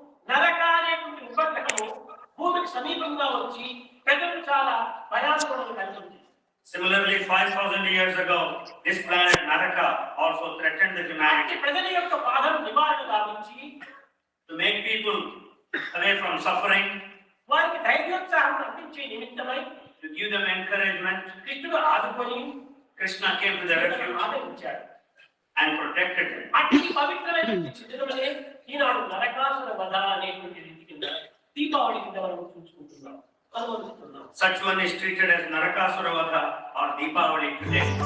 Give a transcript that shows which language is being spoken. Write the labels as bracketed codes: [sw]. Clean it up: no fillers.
[te] నరకానేటువంటి ఉపగ్రహము భూమికి సమీపంగా వచ్చి ప్రజలు చాలా భయాందోళన కలిగింది. [en] Similarly, 5,000 years ago, this planet Naraka also threatened the humanity. [te] ప్రజల యొక్క బాధను నివారణ గావించి [en] to make people away from suffering, [te] వారికి ధైర్యోత్సాహం అందించే నిమిత్తమై [en] to give them encouragement, [te] కృష్ణుడు ఆదుకొని [en] Krishna came to the refuge [te] ఆదరించాడు [en] and protected them. [te] అట్టి పవిత్రమైన చిత్రమే ఈనాడు నరకాసుర వధ అనేటువంటి రీతి కింద దీపావళి కింద మనం చూసుకుంటున్నాం, అనుభవిస్తున్నాం. [en] Such one is treated as Narakasura Vadha or Deepavali today.